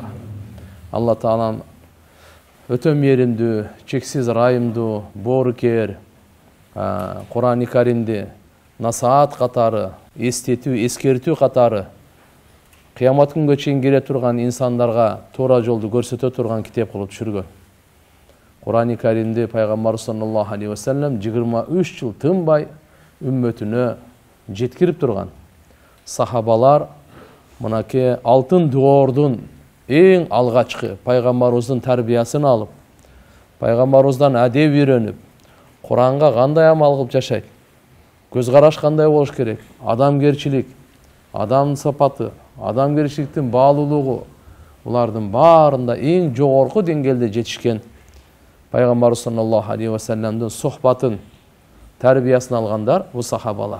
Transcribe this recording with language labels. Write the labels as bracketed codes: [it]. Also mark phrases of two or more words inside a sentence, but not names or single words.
[ky] Алла Таалам өтө мээримдүү, чексиз райымдуу, боорукер, Кур'ан-ы Каримди насаат катары, эстетүү, эскертүү катары кыямат күнгө чейин келе турган инсандарга туура жолду көрсөтө турган китеп кылып түшүргөн. Кур'ан-ы Каримди пайгамбар [ar] صلى الله عليه وسلم [ky] 23 жыл тынбай үммөтүнө жеткирип турган. Сахабалар мынакей алтын доордун эң алгачкы пайгамбарыбыздын тарбиясын алып, пайгамбарыбыздан адеп үйрөнүп, Куранга кандай амал кылып жашайт, көз караш кандай болуш керек, адамгерчилик, адам сапаты, адамгерчиликтин баалуулугу, булардын баарында эң жогорку деңгээлде жетишкен пайгамбар [ar] صلى الله عليه وسلم [ky] сухбатын, тарбиясын алгандар бул сахабалар.